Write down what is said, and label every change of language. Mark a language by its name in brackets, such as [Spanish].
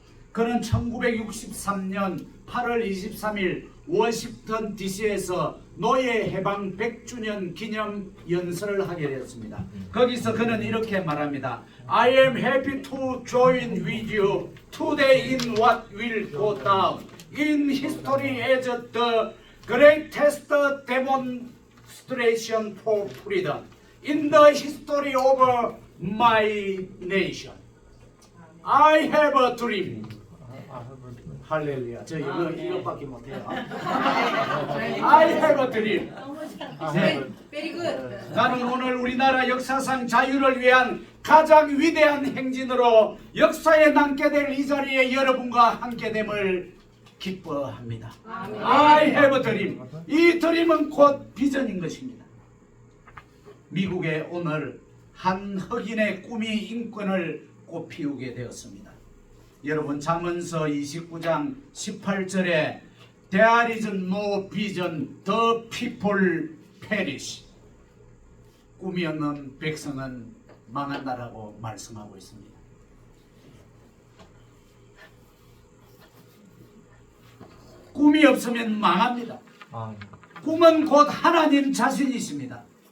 [Korean] 그는 1963년 8월 23일 워싱턴 DC에서 노예 해방 100주년 기념 연설을 하게 되었습니다. 거기서 그는 이렇게 말합니다. [English] I am happy to join with you today in what will go down in history as the greatest demonstration for freedom in the history of my nation. I have a dream. 할렐루야. [Korean] 저 이것밖에 못해요. [English] I have a dream. Very good. [Korean] 나는 오늘 우리나라 역사상 자유를 위한 가장 위대한 행진으로 역사에 남게 될 이 자리에 여러분과 함께됨을 기뻐합니다. [English] I have a dream. [Korean] 이 드림은 곧 비전인 것입니다. 미국에 오늘 한 흑인의 꿈이 인권을 꽃피우게 되었습니다. 여러분 잠언서 29장 18절에 [English] There is no vision, the people perish. [Korean] 꿈이 없는 백성은 망한다라고 말씀하고 있습니다. 꿈이 없으면 망합니다. 꿈은 곧 하나님 자신이십니다.